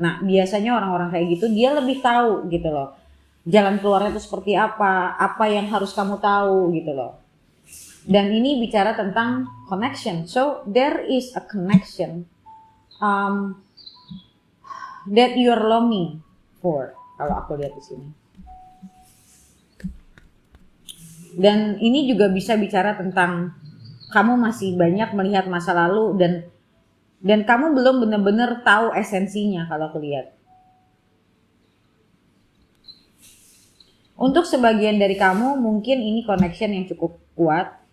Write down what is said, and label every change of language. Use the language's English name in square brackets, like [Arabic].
[Indonesian] Nah biasanya orang-orang kayak gitu dia lebih tahu gitu loh, jalan keluarnya itu seperti apa yang harus kamu tahu gitu loh. Dan ini bicara tentang connection. [English] So there is a connection that you are longing for. [Indonesian] Kalau aku lihat di sini. Dan ini juga bisa bicara tentang kamu masih banyak melihat masa lalu dan kamu belum benar-benar tahu esensinya kalau aku lihat. Untuk sebagian dari kamu mungkin ini connection yang cukup kuat.